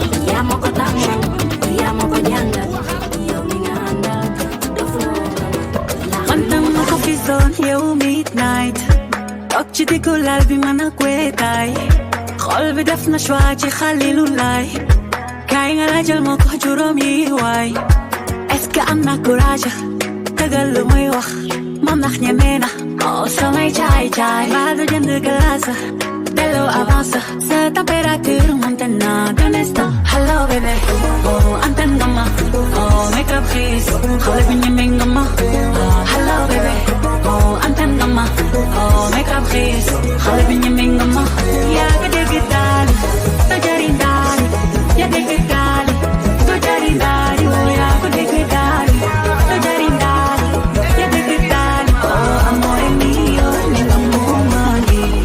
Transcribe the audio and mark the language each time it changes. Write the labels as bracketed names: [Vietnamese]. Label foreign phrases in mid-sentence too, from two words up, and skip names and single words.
[Wolof] Yaa ma ko tàmm, yaa ma ko jàngal, yow mi nga àndal, dafa man dama ko gisoon yow midnight. Toog ci diggu lal bi mën a wéetaay. Xol bi def na choix ci Xalilu Laay. Kaay nga laajal ma ko juróom yi waay. [French] Est-ce que [Wolof] am na courage? Dëggal lu muy wax. Moom ndax ñeme na. Oh, samay caay caay. Mbaa du jënd glace? Delloo avance. Sa température moom Tena, [Spanish] ¿dónde está? [Wolof] Hello, bebé. Oh, antan nga ma. [English] Oh, make up face. [Wolof] Xale bi ñeme nga ma. Oh, hello, bebé. Oh, antan nga ma. [English] Oh, make up face. [Wolof] Xale bi ñeme nga ma. Yaa ko dégg daal. Doo jari daal. Yaa dégg daal. Doo jari daal. Yow yaa ko dégg daal. Doo jari daal. Yaa dégg daal. Oh, [Italian] amore mio, [Wolof] ni nga mu mani.